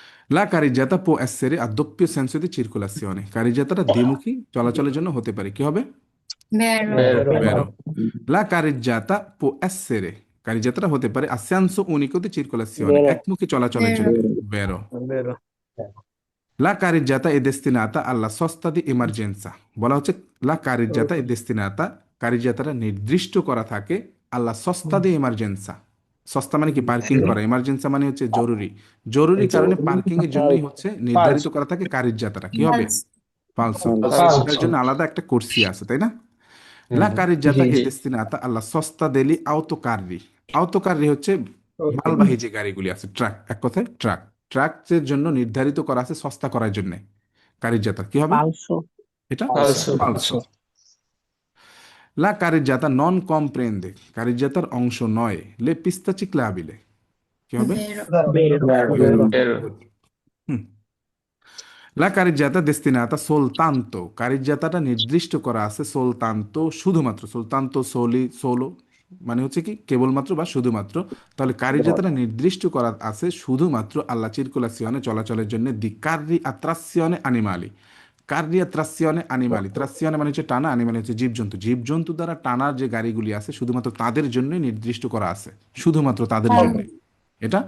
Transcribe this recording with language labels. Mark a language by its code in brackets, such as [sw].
[it] La carreggiata può essere a doppio senso di circolazione। [bn] কারিজ্জাতাটা দ্বিমুখী চলাচলের জন্য হতে পারে, কি হবে [it] vero, vero, ভেরো। La carreggiata può essere, [bn] কারিজ্জাতাটা হতে পারে [it] a senso unico di circolazione, vero, [bn] একমুখী চলাচলের জন্য, ভেরো। [it] vero, La carreggiata è destinata alla sosta di emergenza। [bn] বলা হচ্ছে [it] la carreggiata è destinata, [bn] কারিজ্জাতাটা নির্দিষ্ট করা থাকে [it] alla sosta di emergenza। [bn] সস্তা মানে কি পার্কিং করা, এমার্জেন্সি মানে হচ্ছে জরুরি, জরুরি কারণে পার্কিং এর জন্যই হচ্ছে নির্ধারিত [it] falso, [bn] করা থাকে কারিজ্জাতাটা, কি হবে ফালসো। [it] falso, [bn] এটার জন্য আলাদা একটা কোর্সি আছে, তাই না। হুম [it] La হুম, carreggiata [bn] জি, [it] è [bn] জি, [it] destinata alla sosta degli autocarri। [bn] autocarri হচ্ছে [en] okay, [bn] মালবাহী যে গাড়িগুলি আছে, ট্রাক, এক কথায় ট্রাক, ট্রাকের জন্য নির্ধারিত করা আছে সস্তা করার জন্য কারিজ্জাতা, কি হবে [it] falso, [bn] এটা [it] falso, ফালসো। La carreggiata non comprende, [bn] কারিজ্জাতার অংশ নয় [it] le piste ciclabili, [bn] কি হবে [it] vero, vero, vero, vero, [en] Good. Hmm. [it] La carreggiata destinata soltanto, [bn] কারিজ্জাতাটা নির্দিষ্ট করা আছে soltanto শুধুমাত্র, soltanto soli solo মানে হচ্ছে কি কেবলমাত্র বা শুধুমাত্র, তাহলে কারিজ্জাতাটা নির্দিষ্ট করা আছে শুধুমাত্র আল্লা চিরকুলাসিওনে চলাচলের জন্য, দি কার্রি আত্রাসিওনে আনিমালি, কার্রি আত্রাসিওনে আনিমালি, ত্রাসিওনে মানে হচ্ছে টানা, আনিমালি হচ্ছে জীবজন্তু, জীবজন্তু দ্বারা টানার যে গাড়িগুলি আছে শুধুমাত্র তাদের জন্যই নির্দিষ্ট করা আছে, শুধুমাত্র তাদের জন্য, এটা